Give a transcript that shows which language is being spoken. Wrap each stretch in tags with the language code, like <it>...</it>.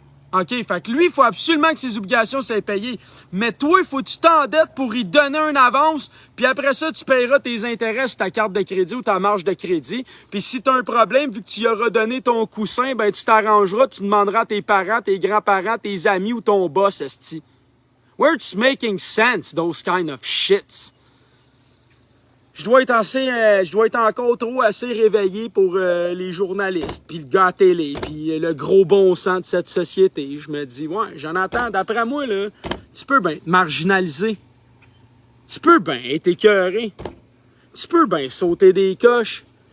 <fr>OK, fait que lui, il faut absolument que ses obligations soient payées. Mais toi, il faut que tu t'endettes pour y donner une avance, puis après ça, tu paieras tes intérêts sur ta carte de crédit ou ta marge de crédit. Puis si tu as un problème, vu que tu y auras donné ton coussin, ben tu t'arrangeras, tu demanderas à tes parents, tes grands-parents, tes amis ou ton boss, esti.</fr> <en>Where it's making sense, those kind of shits.</en> <fr>Je dois être encore trop assez réveillé pour les journalistes, puis le gars à télé, puis le gros bon sens de cette société. Je me dis, ouais, Jonathan, d'après moi, là, tu peux bien te marginaliser. Tu peux bien être écœuré. Tu peux bien sauter des coches.</fr>